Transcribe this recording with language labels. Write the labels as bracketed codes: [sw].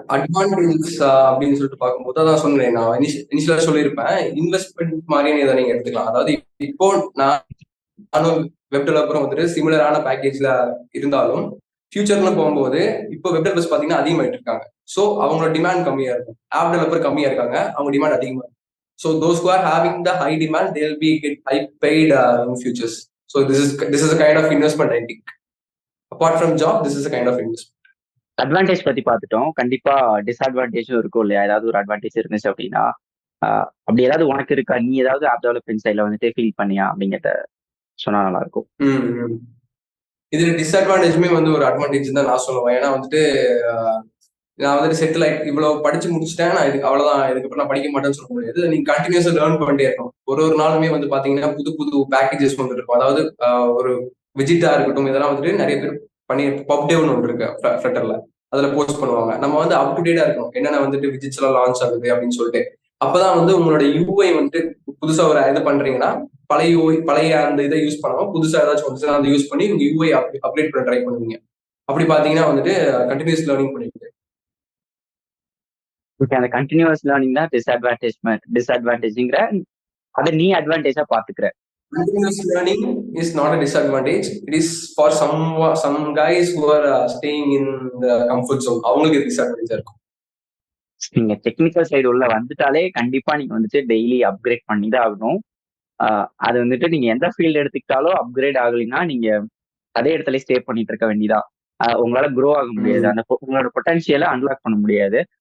[ta] Advantages அப்படின்னு சொல்லிட்டு பார்க்கும்போது அதான் சொன்னேன், நான் இனிஷியலா சொல்லியிருப்பேன், இன்வெஸ்ட்மெண்ட் மாதிரியே இதை நீங்க எடுத்துக்கலாம். அதாவது இப்போ நானும் வெப் டெவலப்பரும் வந்துட்டு சிமிலரான பேக்கேஜ்ல இருந்தாலும் ஃபியூச்சர்ல போகும்போது இப்போ வெப் டெவலப்பர்ஸ் பாத்தீங்கன்னா அதிகமாயிட்டு இருக்காங்க. ஸோ அவங்களோட டிமாண்ட் கம்மியா இருக்கும். ஆப் டெவலப்பர் கம்மியா இருக்காங்க, அவங்க டிமாண்ட் அதிகமா இருக்கும். [en] So those who are having the high demand, they'll be get high paid in futures. So this is a kind of investment, I think. Apart from job, this is a kind of investment. [ta] Advantage பத்தி பார்த்துட்டோம். கண்டிப்பா டிஸ்அட்வான்டேஜும் இருக்கும் இல்லையா? ஏதாவது ஒரு advantage இருந்துச்சு அப்படின்னா அப்படி ஏதாவது உனக்கு இருக்கா? நீ ஏதாவது ஆப் டெவலப்மெண்ட் சைட்ல வந்துட்டு ஃபீல் பண்ணியா அப்படிங்கிறத சொன்னா நல்லா இருக்கும். இதுல டிஸ்அட்வான்டேஜுமே வந்து ஒரு அட்வான்டேஜ் தான் நான் சொல்லுவேன். ஏன்னா வந்துட்டு நான் வந்துட்டு செட்டில் ஆகி இவ்வளவு படிச்சு முடிச்சுட்டேன், நான் இதுக்கு அவ்வளவுதான், இதுக்கப்புறம் நான் படிக்க மாட்டேன்னு சொல்ல முடியாது. நீங்க கண்டினியூஸா லேர்ன் பண்ணிட்டே இருக்கணும். ஒரு நாளுமே வந்து பாத்தீங்கன்னா புது புது பேக்கேஜஸ் வந்து இருக்கும். அதாவது ஒரு விஜிட்டா இருக்கட்டும், இதெல்லாம் வந்துட்டு நிறைய பேர் பண்ணி பப்டேவ்னு ஒன்று இருக்கு ஃபிளட்டர்ல, அதுல போஸ்ட் பண்ணுவாங்க. நம்ம வந்து அப் டு டேட்டா இருக்கணும், என்னென்ன வந்துட்டு விஜிட்ஸ் எல்லாம் லான்ச் ஆகுது அப்படின்னு சொல்லிட்டு. அப்பதான் வந்து உங்களோட யூஐ வந்துட்டு புதுசா ஒரு இது பண்றீங்கன்னா பழைய அந்த இதை யூஸ் பண்ணாம புதுசா ஏதாச்சும் வந்து அதை யூஸ் பண்ணி உங்க யூஐ அப்டேட் பண்ண ட்ரை பண்ணுவீங்க. அப்படி பாத்தீங்கன்னா வந்துட்டு கண்டினியூஸ் லேர்னிங் பண்ணிட்டு அந்த கண்டினியூஸ் லேர்னிங் தான் டிஸ்அட்வான்டேஜ்ங்கிற அதை நீ அட்வான்டேஜா பாத்துக்கிற. [en] Continuous learning is not a disadvantage. It is for some guys who are staying in the comfort zone. [ta] அவங்களுக்கு டிஸ்அட்வான்டேஜ் இருக்கும். நீங்க டெக்னிக்கல் சைடு உள்ள வந்துட்டாலே கண்டிப்பா நீங்க வந்துட்டு டெய்லி அப்கிரேட் பண்ணி தான் ஆகணும். அது வந்துட்டு நீங்க எந்த ஃபீல்டு எடுத்துக்கிட்டாலும் அப்கிரேட் ஆகலைன்னா நீங்க அதே இடத்துல ஸ்டே பண்ணிட்டு இருக்க வேண்டியதான். உங்களால க்ரோ ஆக முடியாது, அந்த உங்களோட பொட்டன்ஷியலை அன்லாக் பண்ண முடியாது.